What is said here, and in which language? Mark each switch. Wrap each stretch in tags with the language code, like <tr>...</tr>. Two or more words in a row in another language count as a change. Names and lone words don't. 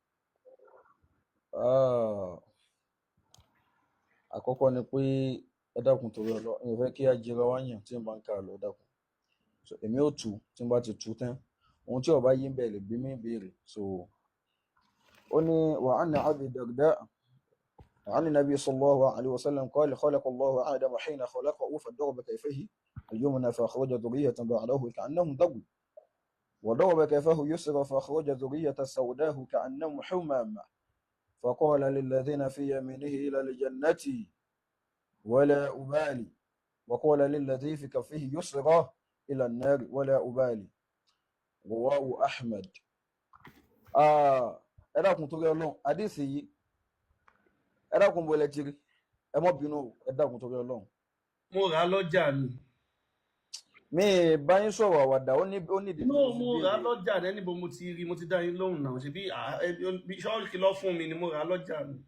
<yo>Àkọ́kọ́ ni pé ẹ dákun torí Ọlọ́run ẹ fẹ́ kí a jẹra wá yàn tí n bá ń ká lọ ẹ dákun so èmi ò tú tí n bá ti tú tán ohun tí ọba yín bẹ̀ lè bí mi béèrè so ó ní</yo> <ar>وعن أبي الدرداء عن النبي صلى الله عليه وسلم قال خلق الله آدم حين خلقه فضرب كيفه اليمنى فأخرج ذرية بعده كأنهم ضرب وضرب كيفه يسرى فأخرج ذرية سوداه كأنهم حمام فقال للذين في يمينه إلى الجنة ولا أبالي وقال للذي في كفه يسرى إلى النار ولا أبالي رواه أحمد.</ar> <yo>ẹ dákun torí Ọlọ́run àdìsí yìí ẹ dákun bó lẹ ti rí ẹ mọ́ bínú ẹ dákun torí Ọlọ́run. Mo rà á lọ́jà ni. Mi bá yín sọ̀rọ̀ àwàdà ó ní ìdí. Mo rà á lọ́jà ní níbo mo ti rí mo ti dá yín lóhùn náà ṣe bí ṣọ́ọ̀kì lọ fún mi ni mo rà á lọ́jà ni.</yo>